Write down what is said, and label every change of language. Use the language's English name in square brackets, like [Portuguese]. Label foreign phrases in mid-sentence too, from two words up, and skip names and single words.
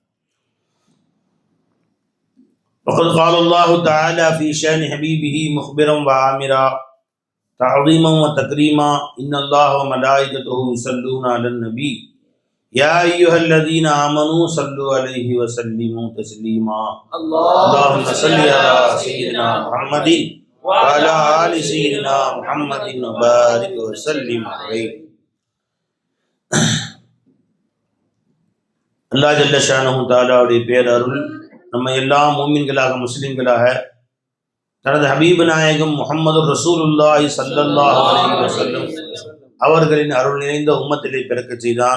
[Arabic] وقد قال الله تعالى في شأن حبيبه مخبرا وعامرا تعظيما وتكريما إن الله وملائكته يصلون على النبي يا أيها الذين آمنوا صلوا عليه وسلموا تسليما اللهم صل على سيدنا محمد وعلى آل سيدنا محمد وبارك وسلم عليه. [Tamil] அல்லாஹ் [Arabic] جل شأنه [Tamil] தஆலாவுடைய பேரருள் நம்ம எல்லாம் மூமின்களாக முஸ்லிம்களாக தனது ஹபீப் நாயகம் முஹம்மது [Arabic] رسول الله صلى الله عليه وسلم [Tamil] அவர்களின் அருள் நிறைந்த உம்மத்திலே பிறக்க செய்தான்.